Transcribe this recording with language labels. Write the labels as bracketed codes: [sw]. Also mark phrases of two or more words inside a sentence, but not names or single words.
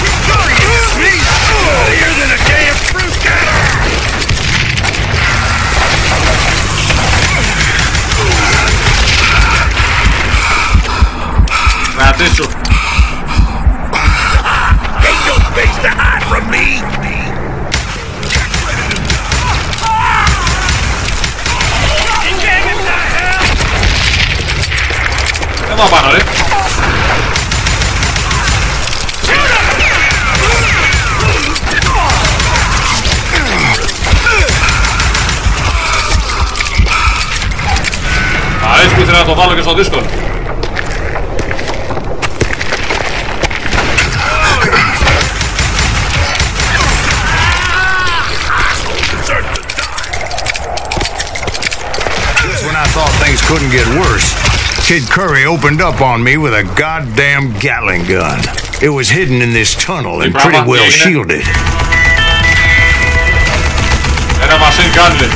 [en] You're than a damn fruit cutter! Ain't no space to hide from me! [el] Εδώ πάνω ρε. Έτσι που ήθελα να το βάλω και στο δύσκολο. [en] Just when I thought things couldn't get worse, Kid Curry opened up on me with a goddamn Gatling gun. It was hidden in this tunnel and pretty well shielded. [el] Ένα [en] machine gun [el] λέει.